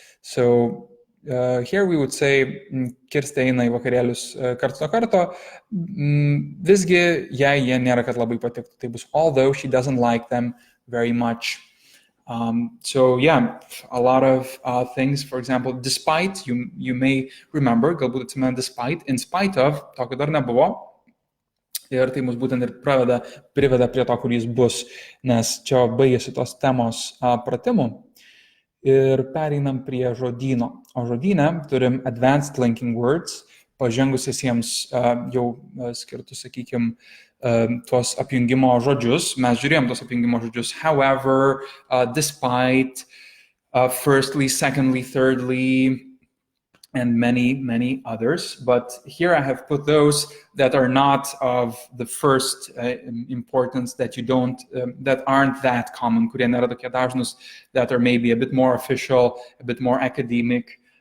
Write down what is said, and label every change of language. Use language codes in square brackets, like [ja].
[en] So here we would say, [lt] Kirstė eina į vakarėlius karts nuo karto, visgi jai jie nėra, kad labai patiktų. Tai bus [en] although she doesn't like them very much. So yeah, a lot of things, for example, despite, you may remember, [lt] galbūt atsimena despite, [en] in spite of, [lt] tokio dar nebuvo. Ir tai mus būtent ir priveda prie to, kur jis bus, nes čia baigėsi tos temos pratimų. Ir pereinam prie žodyno. O žodyne turim advanced linking words, pažengusiesiems jau skirtus, sakykime, tuos apjungimo žodžius. Mes žiūrėjom tuos apjungimo žodžius. [en] However, despite, firstly, secondly, thirdly, and many, many others. But here I have put those that are not of the first importance, that you don't, that aren't that common, [lt] kurie nėra tokie dažnus, [en] that are maybe a bit more official, a bit more academic.